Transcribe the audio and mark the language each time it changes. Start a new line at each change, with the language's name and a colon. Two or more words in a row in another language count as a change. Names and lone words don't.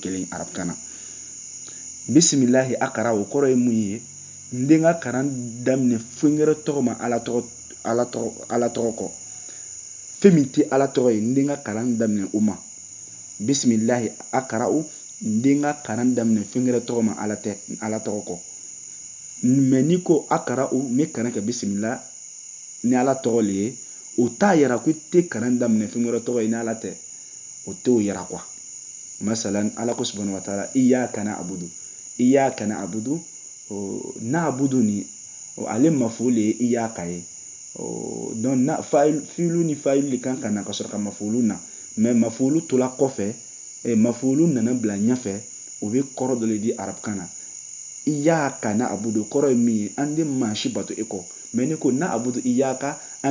Bambara: kelen ye arabukan na
Arabic: بسم الله أقرأ
Bambara: kɔrɔ ye mun ye n den ka kalan daminɛ fɛn wɛrɛ tɔgɔ ma ala tɔgɔ kɔ fɛn min tɛ ala tɔgɔ ye n den ka kalan daminɛ o ma
Arabic: بسم الله أقرأ
Bambara: n den ka kalan daminɛ fɛn wɛrɛ tɔgɔ ma ala tɔgɔ kɔ mais ni ko akra'u n bɛ kalan kɛ bisimilah ni ala tɔgɔ le ye o t'a yira ko i tɛ kalan daminɛ fɛn wɛrɛ tɔgɔ ye ni ala tɛ o t'o yira quoi masalan ala ko
Arabic: سبحانه وتعالى إياك نعبد
Bambara: na'budu ni ale maf'ul ye iyyaka ye donc fi'lu ni fa'ilu de kan ka na ka sɔrɔ ka maf'ulu na mais maf'ulu tola kɔfɛ maf'ulu nana bila ɲɛfɛ o bɛ kɔrɔ dɔ le di arabukan na
Arabic: إياك نعبد
Bambara: kɔrɔ ye min ye an tɛ maa si bato e kɔ mais ni ko
Arabic: نعبد إياك
Bambara: an